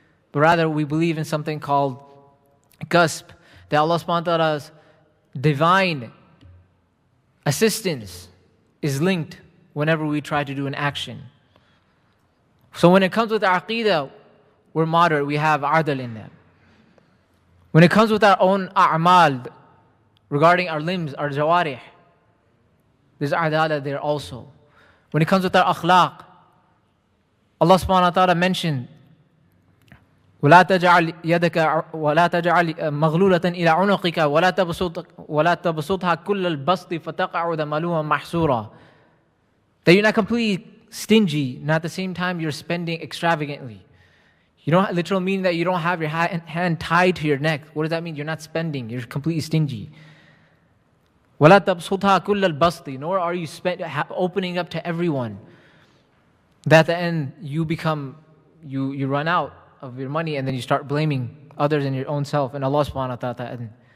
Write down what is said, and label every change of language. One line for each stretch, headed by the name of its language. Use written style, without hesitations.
English: But rather we believe in something called qasb, that Allah subhanahu wa ta'ala's divine assistance is linked whenever we try to do an action. So when it comes with our aqeedah, we're moderate, we have adl in that. When it comes with our own a'mal, regarding our limbs, our jawarih, there's adala there also.
Arabic: When it comes with our akhlaq, Allah subhanahu wa ta'ala mentioned, وَلَا تَجْعَلْ يَدَكَ وَلَا تَجْعَلْ مَغْلُولَةً إِلَىٰ عُنُقِكَ وَلَا تَبْسُطْهَا كُلَّ الْبَسْطِ فَتَقْعُدَ مَلُومًا مَحْسُورًا.
English: That you're not completely stingy, and at the same time you're spending extravagantly. You don't literal meaning that you don't have your hand tied to your neck. What does that mean? You're not spending. You're completely stingy.
Arabic: وَلَا تَبْسُطْهَا كُلَّ الْبَسْطِ.
English: Nor are you opening up to everyone. That at the end you run out of your money and then you start blaming others and your own self and Allah subhanahu wa ta'ala.